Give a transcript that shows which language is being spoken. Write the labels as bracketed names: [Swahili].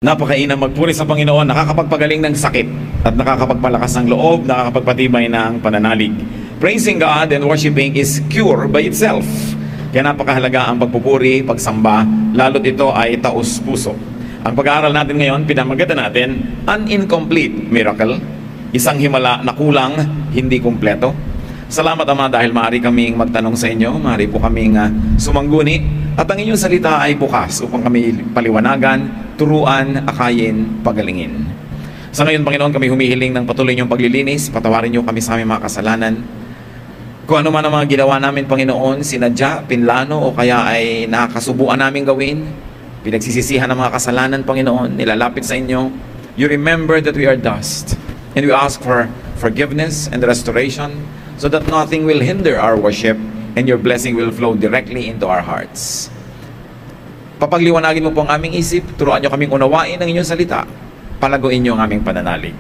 [Filipino] Napakainam magpuri sa Panginoon, nakakapagpagaling ng sakit at nakakapagpalakas ng loob, nakakapagpatibay ng pananalig. [English] Praising God and worshiping is cure by itself. [Filipino] Kaya napakahalaga ang pagpupuri, pagsamba, lalo't ito ay taos puso. Ang pag-aaral natin ngayon, pinamagatan natin, [English] an incomplete miracle, [Filipino] isang himala na kulang, hindi kumpleto. Salamat Ama dahil maaari kaming magtanong sa inyo, maaari po kaming sumangguni, at ang inyong salita ay bukas upang kami paliwanagan, turuan, akayin, pagalingin. Sa ngayon, Panginoon, kami humihiling ng patuloy niyong paglilinis. Patawarin niyo kami sa aming mga kasalanan. Kung ano man ang mga ginawa namin, Panginoon, sinadya, pinlano, o kaya ay nakakasubuan namin gawin, pinagsisisihan ng mga kasalanan, Panginoon, nilalapit sa inyo. [English] You remember that we are dust, and we ask for forgiveness and restoration so that nothing will hinder our worship and your blessing will flow directly into our hearts. [Filipino] Papagliwanagin mo po ang aming isip, turuan niyo kaming unawain ang inyong salita, palaguin niyo ang aming pananalig.